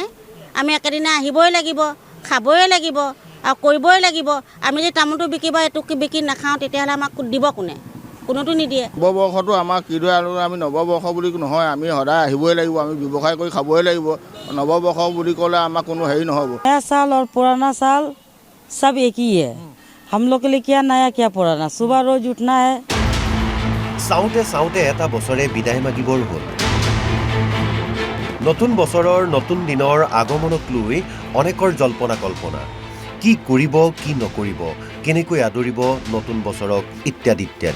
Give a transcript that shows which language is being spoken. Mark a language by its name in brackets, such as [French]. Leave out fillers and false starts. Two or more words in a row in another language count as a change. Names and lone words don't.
[Assamese] আমি একেদিনা আহিবই লাগিব, খাবই লাগিব আৰু কৰিবই লাগিব। আমি যদি তামোলটো বিকিব এইটো বিকি নাখাওঁ তেতিয়াহ'লে আমাক দিব কোনে? কোনোতো নিদিয়ে। নৱবৰ্ষটো আমাক কিদৰে আমি নৱবৰ্ষ বুলি নহয়, আমি সদায় আহিবই লাগিব, আমি ব্যৱসায় কৰি খাবই লাগিব। নৱবৰ্ষ বুলি ক'লে আমাক কোনো হেৰি নহ'ব। [Hindi] नया साल और पुराना साल सब एक ही है। हम लोग के लिए क्या नया क्या पुराना, सुबह रोज उठना है। [Assamese] চাওঁতে চাওঁতে এটা বছৰে বিদায় মাগিবৰ হ'ল। নতুন বছৰৰ নতুন দিনৰ আগমনক লৈ অনেকৰ জল্পনা কল্পনা। কি কৰিব, কি নকৰিব, কেনেকৈ আদৰিব নতুন বছৰক ইত্যাদি ইত্যাদি।